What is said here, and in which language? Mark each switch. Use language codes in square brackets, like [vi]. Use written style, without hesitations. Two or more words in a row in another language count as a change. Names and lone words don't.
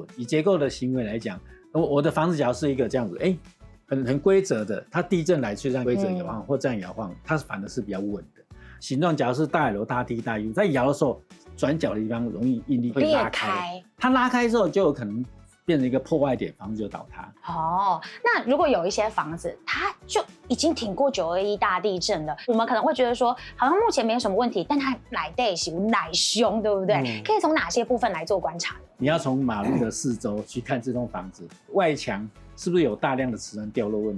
[zh] 以結構的行為來講，我的房子假如是一個這樣子，很規則的，它地震來就這樣規則搖晃，或這樣搖晃，它反而是比較穩的。形狀假如是大 L、大 T、大 U， 在搖的時候，轉角的地方容易應力會拉開，它拉開之後就有可能變成一個破壞點，房子就倒塌。那如果有一些房子，它就已經挺過921大地震了，我們可能會覺得說，好像目前沒有什麼問題，但它來得是奶凶，對不對？可以從哪些部分來做觀察呢？你要從馬路的四周去看這棟房子，外牆是不是有大量的瓷磚掉落問題？